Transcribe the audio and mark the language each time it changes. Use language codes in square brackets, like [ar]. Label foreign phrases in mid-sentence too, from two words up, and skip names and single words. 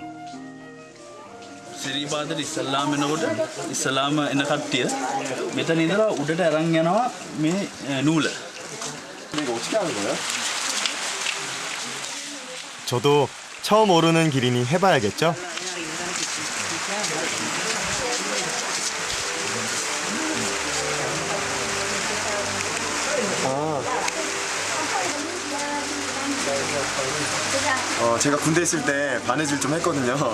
[si] සිරිපාදට ඉස්සල්ලාම එනකොට ඉස්සලාම එන කට්ටිය මෙතන ඉඳලා උඩට අරන් යනවා මේ නූල. [ko] 이거 어떻게 하는 거예요? 저도 처음 오르는 길이니 해봐야겠죠? 제가 군대 있을 때 바느질 좀 했거든요.